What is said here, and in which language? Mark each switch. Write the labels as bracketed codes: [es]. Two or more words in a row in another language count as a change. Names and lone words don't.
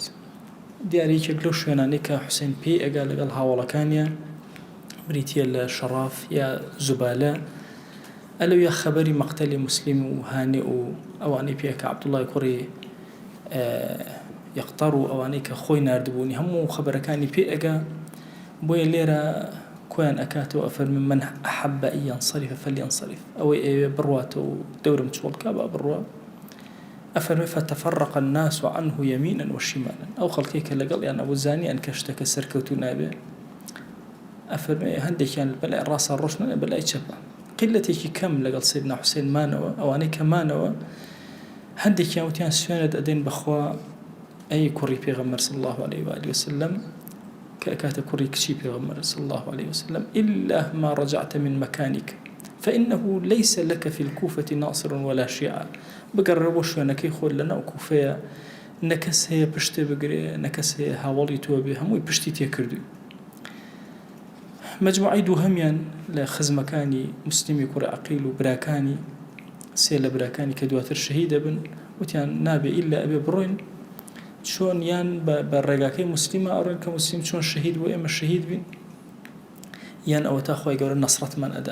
[ckb] دیارە یەکێک لەو شوێنانەی کە حوسێن پێی ئەگا لەگەڵ هاوڵەکانیان بریتە لە شەڕاف یا زوبالە، ئەلەو یا خەبەری مەقتەلی موسلیم و هانێ و ئەوانەی پێکە عەبدوڵڵای کوڕی یەقتەڕ و ئەوانەی کە خۆی ناردبوونی هەموو خەبەرەکانی پێ ئەگا. بۆیە لێرە کۆیان ئەکاتەوە ئەفەرمێ [ar] من ئەحەبە ئەن یەنصەرف فەلیەنصەرف، [ckb] ئەوەی ئەوێ بڕواتەوە و دەورم چۆڵکا با بڕوا. [ar] ئەفەرمێ فتەفەڕق الناس عنه يمينا وشمالا، [ckb] ئەو خەڵکەی کە لەگەڵیان ئەبوو زانیان کە شتەکە سەرکەوتوو نابێ، ئەفەرمێ هەندێکیان بەلای ڕاستە ڕۆشنە بەلای چەپە. قیلەتێکی کەم لەگەڵ سەیدنا حوسێن مانەوە، ئەوانەی کە مانەوە هەندێکیان وتیان سوێنت ئەدەین بەخوا ئەی کوڕی پێغەمبەر [ar] صلی الله عليه وآله وسلم، [ckb] کە ئەکاتە کوڕی کچی پێغەمبەر [ar] صلی الله عليه وسلم، إلا ما رجعت من مكانك فإنه ليس لك في الكوفة ناصر ولا شيعة. [ckb] بگەڕێ بۆ شوێنەکەی خۆت لەناو کوفەیە، نەکەس هەیە پشتێ بگرێ، نەکەس هەیە هاوڵی تۆ بێ، هەمووی پشتی تێکردووی. مەجموعەی دووهەمیان لە خزمەکانی موسلیمی کوڕی عەقیل و براکانی سێ لە براکانی کە دواتر شەهید دەبن وتیان نابێ ئیلا ئەبێ بڕۆین چۆن یان بە ڕێگاکەی موسلیمە ئەڕۆین کە موسلیم چۆن شەهید بۆ ئێمە شەهید بین، یان ئەوە تا خۆی گەورە نەسرەتمان ئەدا.